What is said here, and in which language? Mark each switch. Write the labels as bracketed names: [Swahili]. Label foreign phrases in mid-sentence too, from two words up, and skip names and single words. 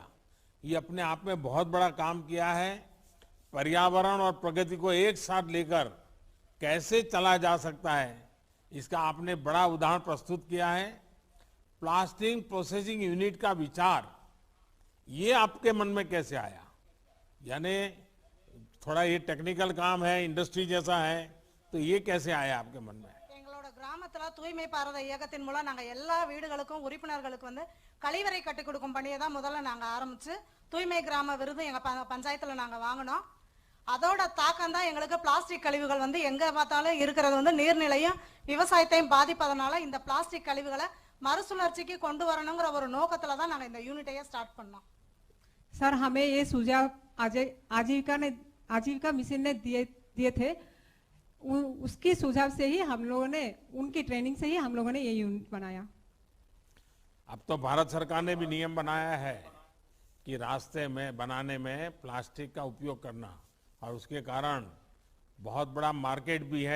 [Hindi] ये अपने आप में बहुत बड़ा काम किया है। पर्यावरण और प्रगति को एक साथ लेकर कैसे चला जा सकता है, इसका आपने बड़ा उदाहरण प्रस्तुत किया है। [English] plastic processing unit [Hindi] का विचार ये आपके मन में कैसे आया? यानी थोड़ा ये टेक्निकल काम है, इंडस्ट्री जैसा है, तो ये कैसे आया आपके मन में? [Tamil] எங்களோட கிராமத்துல தூய்மை பாரத இயக்கத்தின் மூலம் நாங்க எல்லா வீடுகளுக்கும் உறுப்பினர்களுக்கு வந்து கழிவறை கட்டி கொடுக்கும் பணியை தான் முதல்ல நாங்க ஆரம்பிச்சு தூய்மை கிராம விருது எங்க பஞ்சாயத்துல நாங்க வாங்கினோம். அதோட தாக்கம் தான் எங்களுக்கு பிளாஸ்டிக் கழிவுகள் வந்து எங்க பார்த்தாலும் இருக்கிறது வந்து நீர்நிலையும் விவசாயத்தையும் பாதிப்பதனால இந்த பிளாஸ்டிक கழிவுகளை மறுசுழற்சிக்கு கொண்டு வரணுங்கிற ஒரு நோக்கத்துல தான் நாங்க இந்த யூனிட்டையே ஸ்டார்ட் பண்ணோம். [Hindi] सर, हमें ये सुझाव आजीविका मिशन ने दिए थे। उसकी सुझाव से ही हम लोगों ने, उनकी ट्रेनिंग से ही हम लोगों ने ये यूनिट बनाया। अब तो भारत सरकार ने भी नियम बनाया है कि रास्ते में बनाने में प्लास्टिक का उपयोग करना, और उसके कारण बहुत बड़ा मार्केट भी है।